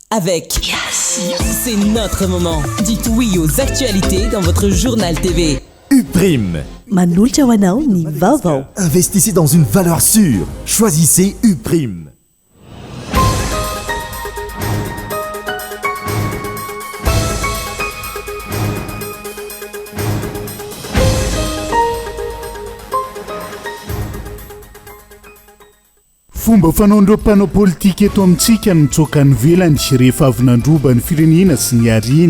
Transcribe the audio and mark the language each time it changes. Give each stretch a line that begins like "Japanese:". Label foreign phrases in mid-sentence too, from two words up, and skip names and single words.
French: avec C'est notre moment. Dites oui aux actualités dans votre journal TV. Uprime.
Malagasy: Manolotra ho anao ny vaovao.
French: Investissez dans une valeur sûre. Choisissez Uprime.
Malagasy: Fomba fanaon'ireo mpanao politika eto amintsika ny mitsoaka ny velany rehefa avy nandroba ny firenena sy ny ariany.